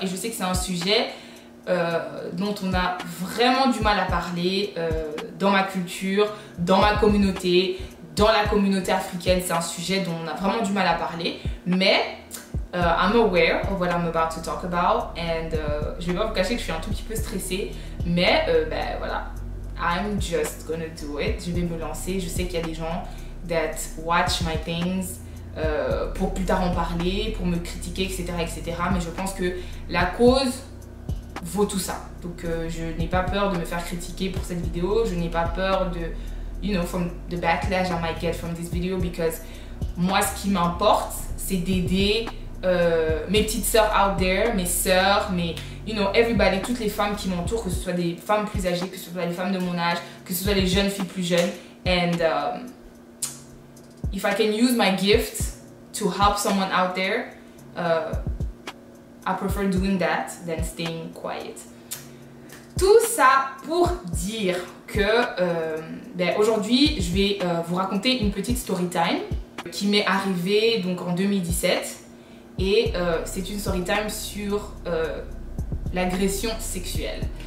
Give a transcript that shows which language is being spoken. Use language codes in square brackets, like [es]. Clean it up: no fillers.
[fr] Et je sais que c'est un sujet dont on a vraiment du mal à parler dans ma culture, dans ma communauté, dans la communauté africaine. C'est un sujet dont on a vraiment du mal à parler. Mais [en] I'm aware of what I'm about to talk about. And [fr] je vais pas vous cacher que je suis un tout petit peu stressée. Mais voilà, [en] I'm just gonna do it. [fr] Je vais me lancer. Je sais qu'il y a des gens [en] that watch my things [fr] pour plus tard en parler, pour me critiquer, etc. Mais je pense que la cause vaut tout ça. Donc je n'ai pas peur de me faire critiquer pour cette vidéo. Je n'ai pas peur de, [en] from the backlash I might get from this video, because [fr] moi ce qui m'importe c'est d'aider mes petites sœurs [en] out there, [fr] mes sœurs, [en] everybody, [fr] toutes les femmes qui m'entourent, que ce soit des femmes plus âgées, que ce soit les femmes de mon âge, que ce soit les jeunes filles plus jeunes. [en] And if I can use my gift to help someone out there, I prefer doing that than staying quiet. [fr] Tout ça pour dire que aujourd'hui, je vais vous raconter une petite story time qui m'est arrivée donc en 2017. Et c'est une story time sur l'agression sexuelle.